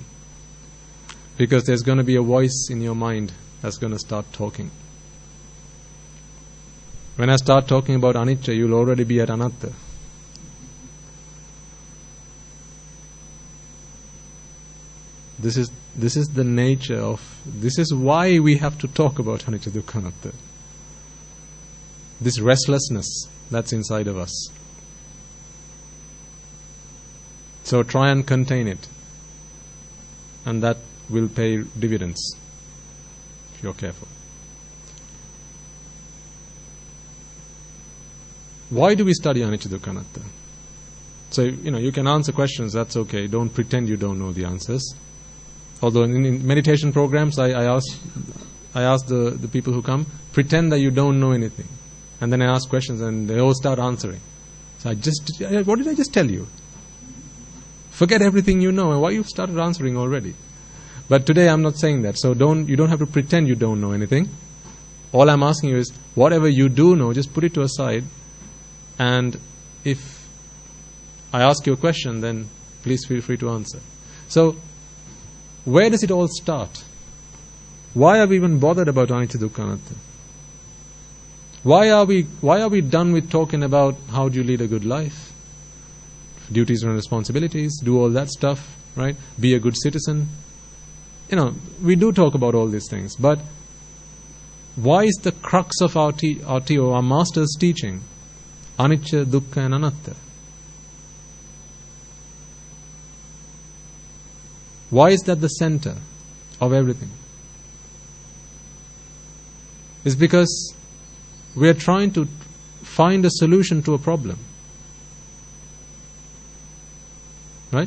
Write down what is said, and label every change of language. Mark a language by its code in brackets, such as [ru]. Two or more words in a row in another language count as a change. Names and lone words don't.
[en] Because there's going to be a voice in your mind that's going to start talking. When I start talking about anicca, you'll already be at anatta. This is the nature of, this is why we have to talk about [pi] anicca dukkha anatta. [en] This restlessness that's inside of us. So try and contain it, and that will pay dividends if you're careful. Why do we study [pi] anicca dukkha anatta? [en] So, you can answer questions, that's okay. Don't pretend you don't know the answers. Although in meditation programs, I ask the people who come, pretend that you don't know anything. And then I ask questions and they all start answering. So what did I just tell you? Forget everything you know, and why you started answering already. But today I'm not saying that. So you don't have to pretend you don't know anything. All I'm asking you is, whatever you do know, just put it to a side. And if I ask you a question, then please feel free to answer. So, where does it all start? Why are we even bothered about [pi] anicca dukkha anatta? [en] Why are we done with talking about how do you lead a good life? Duties and responsibilities, do all that stuff, right? Be a good citizen. We do talk about all these things, but why is the crux of our master's teaching [pi] anicca, dukkha and anatta? [en] Why is that the center of everything? It's because we are trying to find a solution to a problem. Right?